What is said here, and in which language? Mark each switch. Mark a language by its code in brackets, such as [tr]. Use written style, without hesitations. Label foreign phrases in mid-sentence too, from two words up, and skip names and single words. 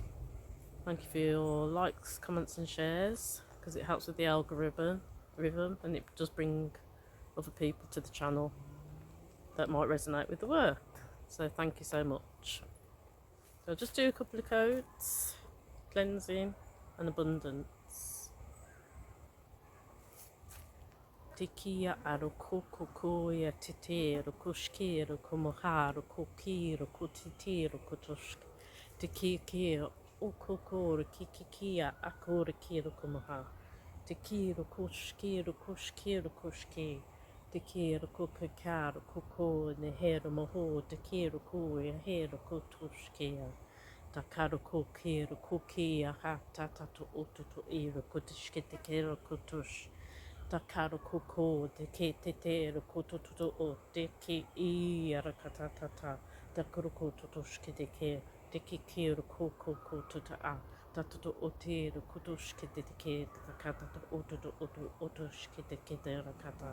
[en] Thank you for your likes, comments and shares, because it helps with the algorithm and it does bring other people to the channel that might resonate with the work. So thank you so much. So I'll just do a couple of codes: cleansing and abundance. Tikia aro kokokoya titero kushkiro komoharo kokiro kutitiro kutoshk. Tikia okokoro kikikia akoro kiro komoha. Tikiro kushkiro kushki. Tikiro kokakaro koko nehero moho. Tikiro kuya hero kotoshkia. Takaro kokiro kokia ha tatato ototo iro kutishke tikiro kutush. Takaro koko de ke tetero kototo o de ke ira katatata. Takaro kotoshke de ke. De ke kiro koko kotota a. Tatato otero kotoshke de ke. Takatato otoshke de ke de rakata.